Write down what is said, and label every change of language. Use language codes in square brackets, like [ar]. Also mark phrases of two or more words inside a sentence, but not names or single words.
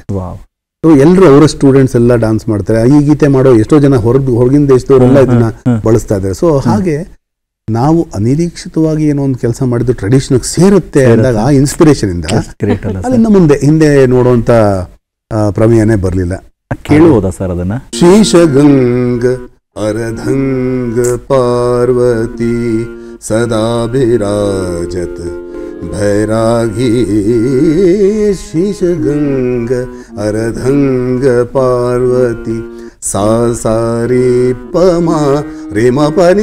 [kn] ಸೊ ಎಲ್ಲರೂ ಅವರ ಸ್ಟೂಡೆಂಟ್ಸ್ ಎಲ್ಲ ಡಾನ್ಸ್ ಮಾಡ್ತಾರೆ. ಈ ಗೀತೆ ಮಾಡೋ ಎಷ್ಟೋ ಜನ ಹೊರಗಿನ ದೇಶದವರೆಲ್ಲ ಇದನ್ನ ಬಳಸ್ತಾ ಇದ್ದಾರೆ. ಸೊ ಹಾಗೆ ನಾವು ಅನಿರೀಕ್ಷಿತವಾಗಿ ಏನೋ ಒಂದು ಕೆಲಸ ಮಾಡಿದ್ದು ಟ್ರೆಡಿಷನ್ ಸೇರುತ್ತೆ ಅಂದಾಗ ಆ ಇನ್ಸ್ಪಿರೇಷನ್ ಇಂದ ಅಲ್ಲಿಂದ ಹಿಂದೆ ನೋಡುವಂತ ಪ್ರಮೇಯನೇ ಬರಲಿಲ್ಲ. ಕೇಳುವುದಾ ಸರ್ ಅದನ್ನ? [hi] शीशगंग अरधंग पार्वती सदा बिराजत भैरागी शीशगंग अरधंग पार्वती सा सारि पम रे म पनि